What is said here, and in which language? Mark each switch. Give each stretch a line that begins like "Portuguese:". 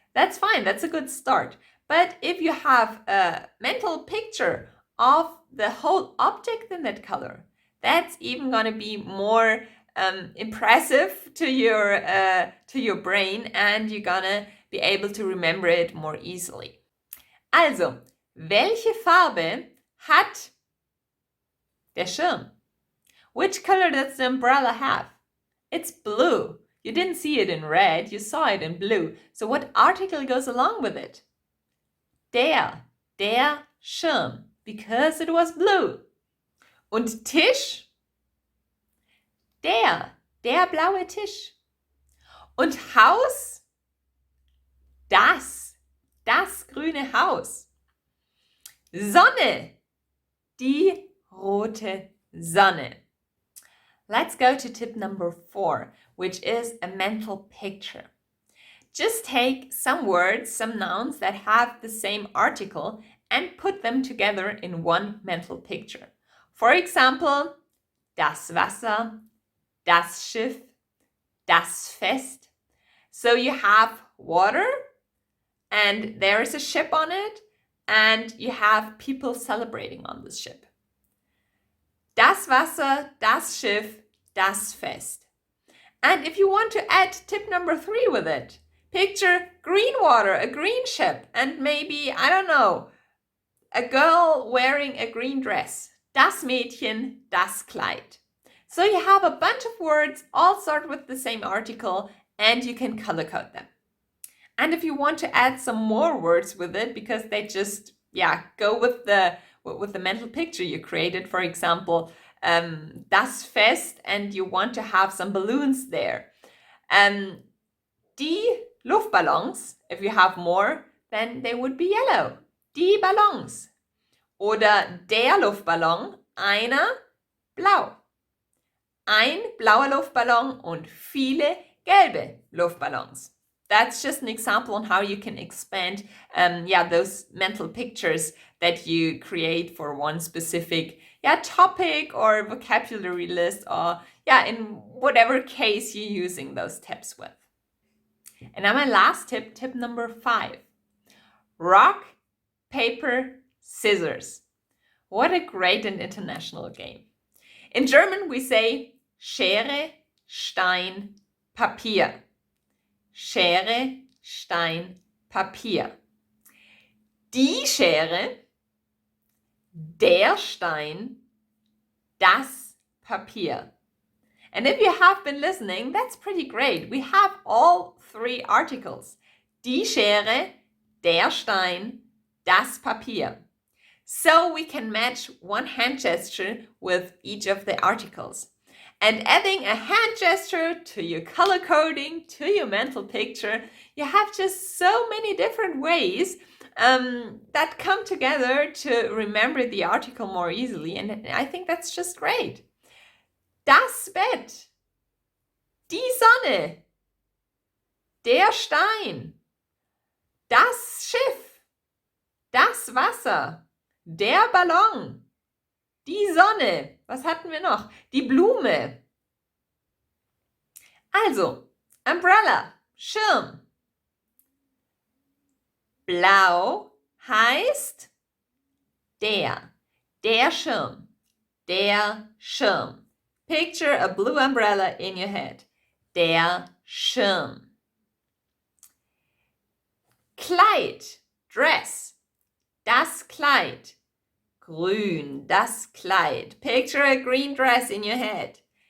English: That's fine, that's a good start. But if you have a mental picture of the whole object in that color, that's even going to be more impressive to your brain, and you're gonna be able to remember it more easily.
German: Also, welche Farbe hat der Schirm?
English: Which color does the umbrella have? It's blue. You didn't see it in red, you saw it in blue. So what article goes along with it?
German: Der Schirm,
English: because it was blue.
German: Und Tisch? Der blaue Tisch. Und Haus? Das grüne Haus. Sonne? Die rote Sonne.
English: Let's go to tip number 4, which is a mental picture. Just take some words, some nouns that have the same article and put them together in one mental picture. For example,
German: das Wasser, das Schiff, das Fest.
English: So you have water and there is a ship on it and you have people celebrating on this ship. Das Wasser, das Schiff, das Fest. And if you want to add tip number 3 with it, picture green water, a green ship, and maybe, I don't know, a girl wearing a green dress.
German: Das Mädchen, das Kleid.
English: So you have a bunch of words, all start with the same article, and you can color code them. And if you want to add some more words with it, because they just, go with the mental picture you created, for example, das Fest, and you want to have some balloons there.
German: Die Luftballons,
English: if you have more, then they would be yellow.
German: Die Ballons. Oder der Luftballon, einer, blau. Ein blauer Luftballon und viele gelbe Luftballons.
English: That's just an example on how you can expand those mental pictures that you create for one specific topic or vocabulary list, or in whatever case you're using those tips with. And now my last tip, tip number 5. Rock, paper, scissors. What a great and international game. In German we say
German: Schere, Stein, Papier. Schere, Stein, Papier. Die Schere, der Stein, das Papier.
English: And if you have been listening, that's pretty great. We have all 3 articles.
German: Die Schere, der Stein, das Papier.
English: So we can match one hand gesture with each of the articles. And adding a hand gesture to your color coding, to your mental picture, you have just so many different ways that come together to remember the article more easily. And I think that's just great.
German: Das Bett, die Sonne, der Stein, das Schiff, das Wasser, der Ballon, die Sonne, was hatten wir noch? Die Blume. Also, Umbrella, Schirm. Blau heißt der Schirm, der Schirm.
English: Picture a blue umbrella in your head.
German: Der Schirm. Kleid, dress. Das Kleid. Grün, das Kleid.
English: Picture a green dress in your head.